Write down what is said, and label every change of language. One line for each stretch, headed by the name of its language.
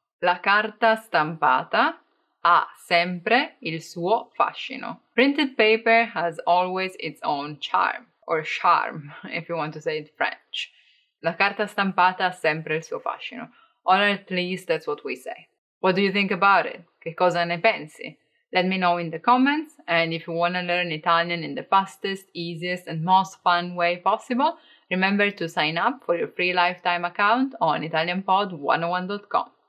Italian: La carta stampata ha sempre il suo fascino.
English: Printed paper has always its own charm, or charme, if you want to say it French.
Italian: La carta stampata ha sempre il suo fascino.
English: Or at least that's what we say. What do you think about it?
Italian: Che cosa ne pensi?
English: Let me know in the comments, and if you want to learn Italian in the fastest, easiest, and most fun way possible, remember to sign up for your free lifetime account on ItalianPod101.com.